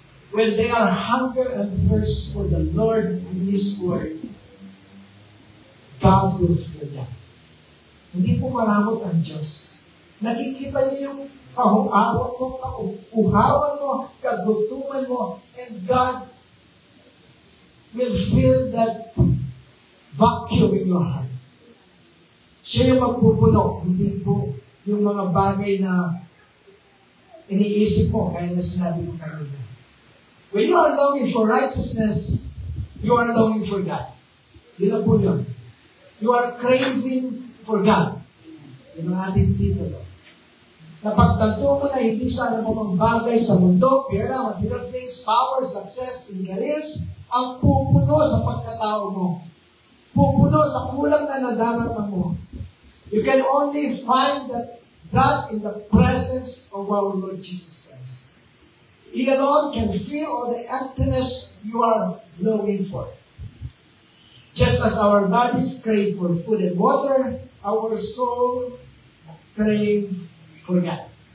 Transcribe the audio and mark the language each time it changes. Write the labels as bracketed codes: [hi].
[en] When they are hunger and thirst for the Lord and His Word, God will fill them. [tl] Hindi po maramot ang Diyos. Nakikita niyo yung kahuawan mo, kauhawan mo, kagutuman mo, [en] and God will fill that vacuum in your heart. [tl] Siya yung magpupuno, hindi po yung mga bagay na iniisip mo, kaya na sinabi ko kanina. [en] When you are longing for righteousness, you are longing for God. [tl] Yun lang po yun. [en] You are craving for God. [tl] Yun ang ating titulo. Napagtanto mo na hindi sana mo bagay sa mundo, pera, [en] material things, power, success, in careers, [tl] ang pupuno sa pagkatao mo. Pupuno sa kulang na nadarama mo. [en] You can only find that in the presence of our Lord Jesus Christ. He alone can fill all the emptiness you are longing for. Just as our bodies crave for food and water, our soul crave for God.